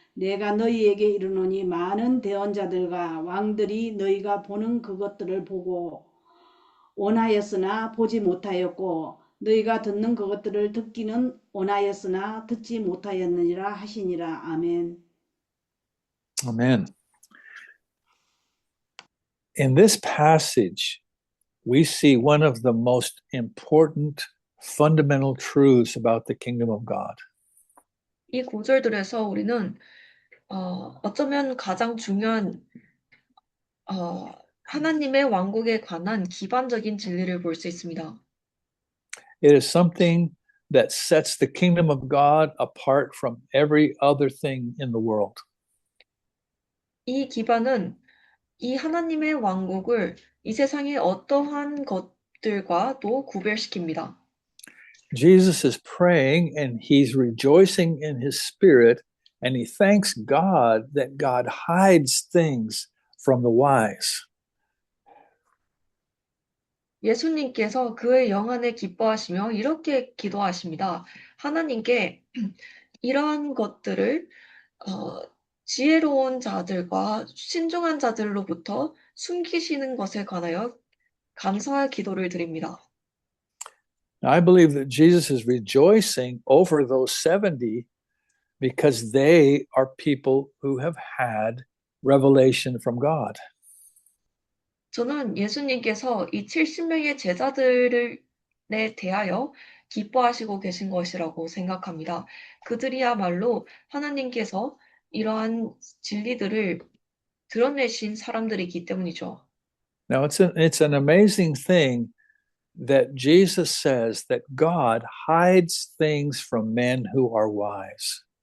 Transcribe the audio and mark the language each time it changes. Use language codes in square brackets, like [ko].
[ko] 내가 너희에게 이르노니 많은 대언자들과 왕들이 너희가 보는 그것들을 보고 원하였으나 보지 못하였고 너희가 듣는 그것들을 듣기는 원하였으나 듣지 못하였느니라 하시니라. 아멘. [en] Amen. In this passage, we see one of the most important fundamental truths about the kingdom of God. [ko] 이 구절들에서 우리는 어쩌면 가장 중요한 하나님의 왕국에 관한 기반적인 진리를 볼 수 있습니다. [en] It is something that sets the kingdom of God apart from every other thing in the world. [ko] 이 기반은 이 하나님의 왕국을 이 세상의 어떠한 것들과도 구별시킵니다. [en] Jesus is praying and he's rejoicing in his spirit, and he thanks God that God hides things from the wise. [ko] 예수님께서 그의 영 안에 기뻐하시며 이렇게 기도하십니다. 하나님께 이러한 것들을 지혜로운 자들과 신중한 자들로부터 숨기시는 것에 관하여 감사의 기도를 드립니다. [en] Now, I believe that Jesus is rejoicing over those 70 because they are people who have had revelation from God. [ko] 저는 예수님께서 이 70명의 제자들에 대하여 기뻐하시고 계신 것이라고 생각합니다. 그들이야말로 하나님께서 이러한 진리들을 드러내신 사람들이기 때문이죠. [en] Now, it's an amazing thing that Jesus says that God hides things from men who are wise.